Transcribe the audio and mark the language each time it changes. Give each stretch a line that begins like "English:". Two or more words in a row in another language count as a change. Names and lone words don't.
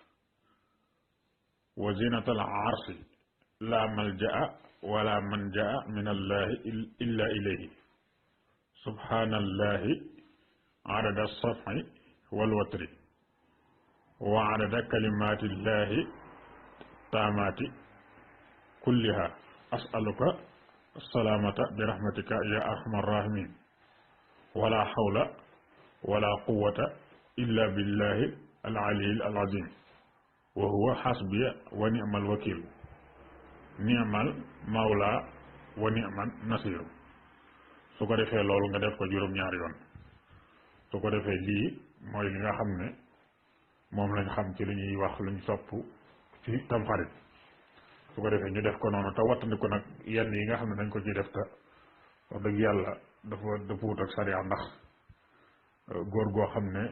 Arabic: وزنة العرش لا ملجأ ولا منجى من الله إلا إليه سبحان الله عدد الشفع والوتر وعدد كلمات الله التامة كلها أسألك السلامة برحمتك يا أرحم الراحمين ولا حول ولا قوة إلا بالله العلي العظيم وهو حسبي ونعم الوكيل نعم المولى ونعم النصير
Wolof: su ko defee loolu nga def ko juróom-ñaari yoon su ko defee lii mooy li nga xam ne moom lañ xam ci li ñuy wax luñ sopp ci tamxarit su ko defee ñu def ko noonu te wattandiku nag yenn yi nga xam ne dañ ko ciy def te wax dëgg yàlla dafa dëppuwut ak sariya ndax góor goo xam ne